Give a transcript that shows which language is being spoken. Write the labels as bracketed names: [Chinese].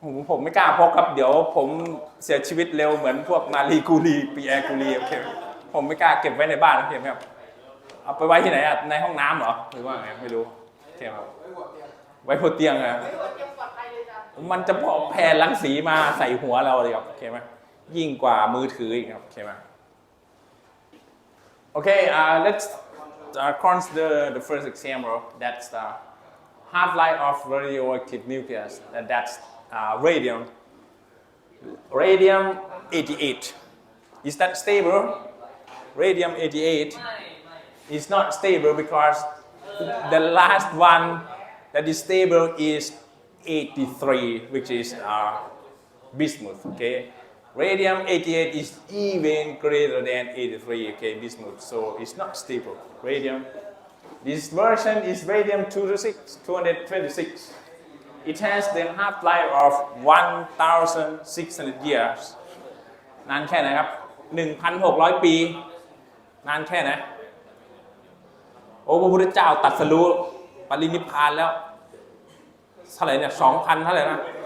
[Thai] ผมไม่กล้าพกครับเดี๋ยวผมเสียชีวิตเร็วเหมือนพวกมารีกูรีปีแอร์กูรีโอเคผมไม่กล้าเก็บไว้ในบ้านโอเคไหมครับเอาไปไว้ที่ไหนอ่ะในห้องน้ำเหรอหรือว่าไงไม่รู้โอเคครับไว้บนเตียงอะมันจะแผ่รังสีมาใส่หัวเราเลยครับโอเคไหมยิ่งกว่ามือถืออีกครับโอเคไหม [English] Okay, let's consider the first example. That's the half-life of radioactive nucleus. And that's radium. Radium-88. Is that stable? Radium-88 is not stable because the last one that is stable is 83, which is bismuth. Okay. Radium-88 is even greater than 83, okay, bismuth, so it's not stable. Radium. This version is radium-226, It has the half-life of 1,600 years [Thai] นานแค่ไหนครับ 1,600 ปี นานแค่ไหน โอ้พระพุทธเจ้าตรัสรู้ปรินิพพานแล้วเท่าไหร่เนี่ย 2,000 เท่าไหร่นะ